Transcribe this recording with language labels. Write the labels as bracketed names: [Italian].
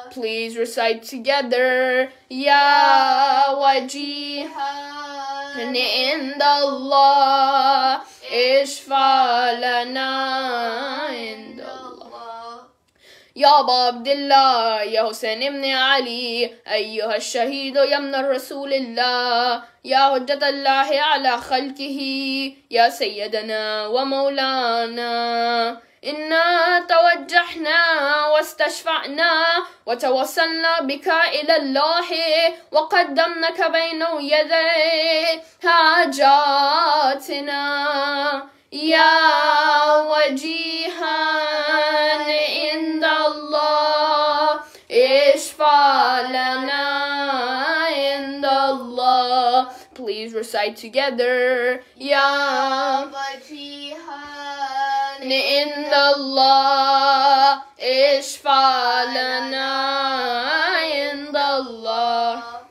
[English] Please recite together. [Arabic] يا وجيها عند الله اشفع لنا عند الله. يا أبا عبد الله يا حسين بن علي أيها الشهيد يا من الرسول الله يا حجة الله على خلقه يا سيدنا ومولانا، إنا توجهنا واستشفعنا وتوسلنا بك إلى الله وقدمناك بين يدي حاجاتنا يا وجيها عند الله اشفع لنا عند الله. [English] Please recite together. [Arabic] يا وجيها عند الله اشفع لنا عند الله.